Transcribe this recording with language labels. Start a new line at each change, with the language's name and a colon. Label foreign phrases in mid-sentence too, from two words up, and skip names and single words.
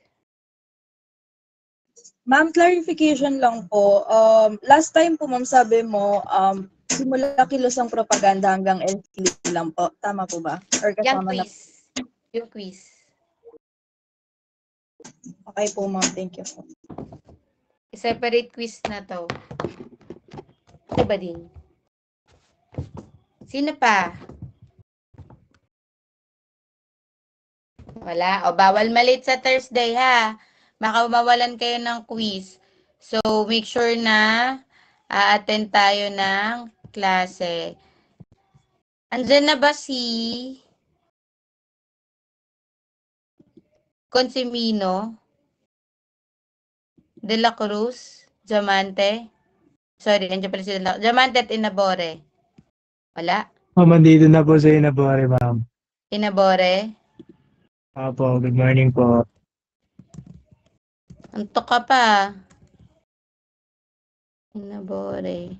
Filipino: Ma'am, clarification lang po.
English: Last time
Filipino: po, ma'am, sabi mo, simula kilos ang propaganda hanggang LTV lang po. Tama po ba? Or Yung kasama na? quiz. Yung quiz. Okay po, ma'am.
English: Thank you.
Filipino: Separate quiz na to. Diba din? Sino pa? Wala. O, bawal malate sa Thursday, ha? Mawawalan kayo ng quiz. So,
English: make sure
Filipino: na attend tayo ng klase. Andyan na ba si Consimino? De la Cruz? Diamante? Sorry, andyan pala si Diamante at Inabore. Wala? Ma'am, andito na po sa Inabore, ma'am. Inabore? Opo,
English: good morning
Filipino: po. Antok ka pa. Inabore.